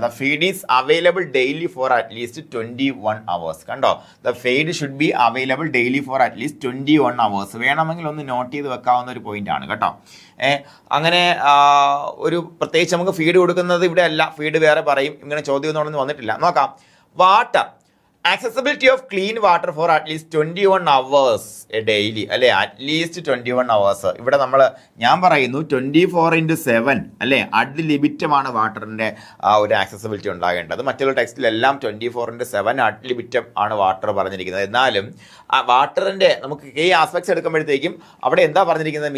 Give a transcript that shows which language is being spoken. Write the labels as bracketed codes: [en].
[en] The feed is available daily for at least 21 hours. [ml] കണ്ടോ? [en] The feed should be available daily for at least 21 hours. [ml] വേണമെങ്കിൽ ഒന്ന് not ചെയ്ത് വെക്കാവുന്ന ഒരു point ആണ് കേട്ടോ. അങ്ങനെ ഒരു പ്രത്യേകിച്ച് നമുക്ക് ഫീഡ് കൊടുക്കുന്നത് ഇവിടെ അല്ല, ഫീഡ് വേറെ പറയും. ഇങ്ങനെ ചോദ്യം ഒന്നും വന്നിട്ടില്ല. നോക്കാം. [en] water, accessibility of clean water for at least 21 hours a daily [ml] അല്ലേ? [en] At least 21 hours. [ml] ഇവിടെ ഞാൻ പറയുന്നു 24/7 അല്ലേ? അഡ് ലിമിറ്റമാണ് വാട്ടറിൻ്റെ ഒരു ആക്സസിബിലിറ്റി ഉണ്ടാകേണ്ടത്. മറ്റുള്ള ടെക്സ്റ്റിലെല്ലാം 24/7 അഡ് ലിമിറ്റം ആണ് വാട്ടർ പറഞ്ഞിരിക്കുന്നത്. എന്നാലും ആ വാട്ടറിൻ്റെ നമുക്ക് ഈ ആസ്പെക്ട്സ് എടുക്കുമ്പോഴത്തേക്കും അവിടെ എന്താ പറഞ്ഞിരിക്കുന്നത്?